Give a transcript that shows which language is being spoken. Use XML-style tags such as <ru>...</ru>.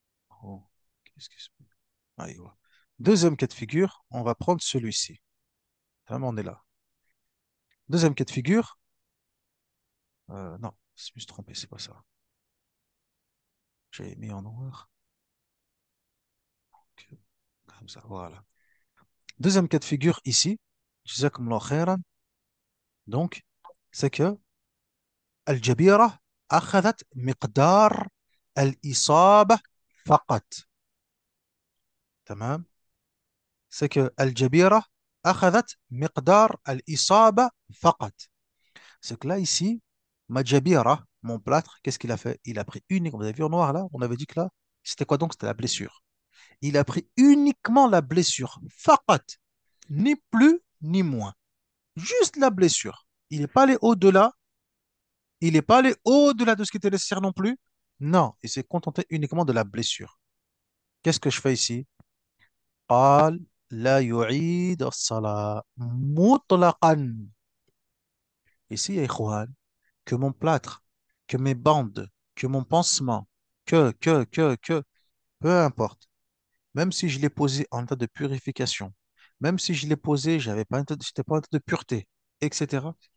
<fr>Oh, qu'est-ce qui se passe? Aïe, ouais. Deuxième cas de figure, on va prendre celui-ci. Vraiment, on est là. Deuxième cas de figure. Non, je me suis trompé, c'est pas ça. J'ai mis en noir. Ok, comme ça, voilà. Deuxième cas de figure ici. Jazakumullah khairan. Donc, c'est que</fr> <ar>الجبيرة أخذت مقدار الإصابة فقط. تمام.</ar> <fr>C'est que</fr> <ar>الجبيرة أخذت مقدار الإصابة فقط.</ar> <fr>C'est que là, ici, ma jabira, mon plâtre, qu'est-ce qu'il a fait? Il a pris uniquement, vous avez vu en noir là, on avait dit que là, c'était quoi donc? C'était la blessure. Il a pris uniquement la blessure. Faqat. Ni plus, ni moins. Juste la blessure. Il n'est pas allé au-delà. Il n'est pas allé au-delà de ce qui était nécessaire non plus. Non, il s'est contenté uniquement de la blessure. Qu'est-ce que je fais ici?</fr> <ar>قال لا يعيد الصلاة مطلقا.</ar> <fr>Ici,</fr> <ar>يا إخوان,</ar> <fr>que mon plâtre, que mes bandes, que mon pansement, peu importe. Même si je l'ai posé en état de purification, même si je l'ai posé, j'étais pas en état de pureté, etc.</fr>